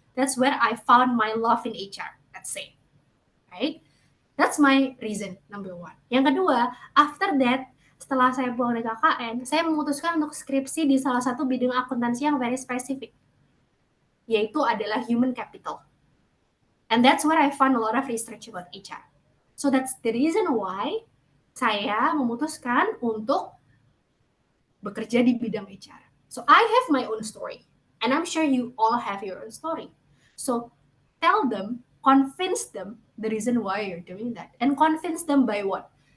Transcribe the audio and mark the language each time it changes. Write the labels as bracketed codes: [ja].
[en] That's where I found my love in HR, let's say, right? That's my reason number one. [id] Yang kedua, [en] after that, [id] setelah saya pulang dari KKN, saya memutuskan untuk skripsi di salah satu bidang akuntansi yang very spesifik, yaitu adalah human capital. [en] And that's where I found a lot of research about HR. So that's the reason why [id] saya memutuskan untuk bekerja di bidang HR. [en] So I have my own story, and I'm sure you all have your own story. So tell them, convince them the reason why you're doing that, and convince them by what?